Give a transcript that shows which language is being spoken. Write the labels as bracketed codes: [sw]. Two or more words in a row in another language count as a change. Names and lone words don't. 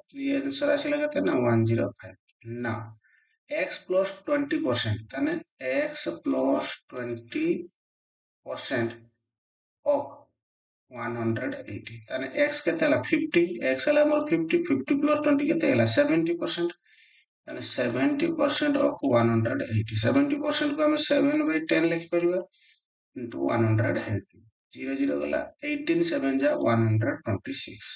[or] ये आंसर ଆସିଲା କେତେ ନା 105। ନା [en] x plus 20%, [or] ତାହେଲେ [en] x plus 20% of 180, [or] ତାହେଲେ x କେତେ ହେଲା 50, x ହେଲା ଆମର 50, [en] 50 plus 20 [or] କେତେ ହେଲା 70%, ତାହେଲେ [en] 70% of 180, [or] 70% କୁ ଆମେ 7/10 ଲେଖିପାରିବା into 180, 0 0 ଗଲା 18 7 ଯା 126।